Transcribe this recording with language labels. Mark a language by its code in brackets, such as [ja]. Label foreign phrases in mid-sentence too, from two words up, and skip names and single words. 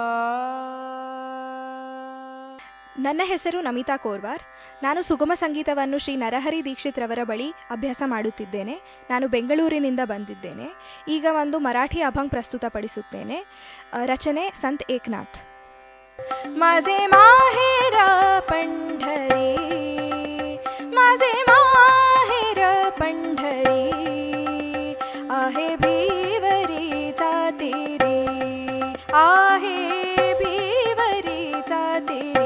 [kn] ನನ್ನ ಹೆಸರು ನಮಿತಾ ಕೋರ್ವಾರ್. ನಾನು ಸುಗಮ ಸಂಗೀತವನ್ನು ಶ್ರೀ ನರಹರಿ ದೀಕ್ಷಿತ್ ರವರ ಬಳಿ ಅಭ್ಯಾಸ ಮಾಡುತ್ತಿದ್ದೇನೆ. ನಾನು ಬೆಂಗಳೂರಿನಿಂದ ಬಂದಿದ್ದೇನೆ. ಈಗ ಒಂದು ಮರಾಠಿ ಅಭಂಗ್ ಪ್ರಸ್ತುತಪಡಿಸುತ್ತೇನೆ. ರಚನೆ ಸಂತ್ ಏಕನಾಥ್. [mr] माझे माहेर पंढरी, माझे माहेर पंढरी, आहे भिवरीचा तेरे, आहे भिवरीचा तेरे.